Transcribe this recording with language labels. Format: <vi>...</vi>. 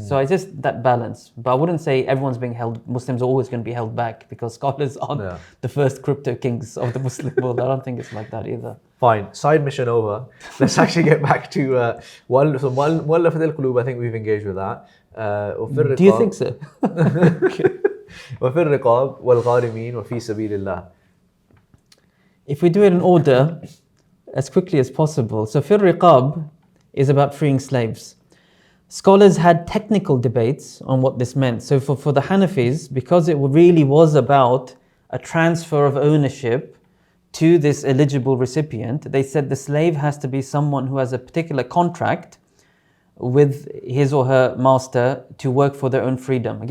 <en>So it's just that balance. But I wouldn't say Muslims are always going to be held back because scholars aren't the first crypto kings of the Muslim world. I don't think it's like that either. Fine, side mission over. Let's actually get back to Mu'allafat al-Qulub. I think we've engaged with that. Do you think so?</en> <ar>وفي الرقاب والغارمين وفي سبيل الله.</ar> <en>If we do it in order, as quickly as possible. So fir riqab is about freeing slaves. Scholars had technical debates on what this meant. So for the Hanafis, because it really was about a transfer of ownership to this eligible recipient, they said the slave has to be someone who has a particular contract with his or her master to work for their own freedom.</en>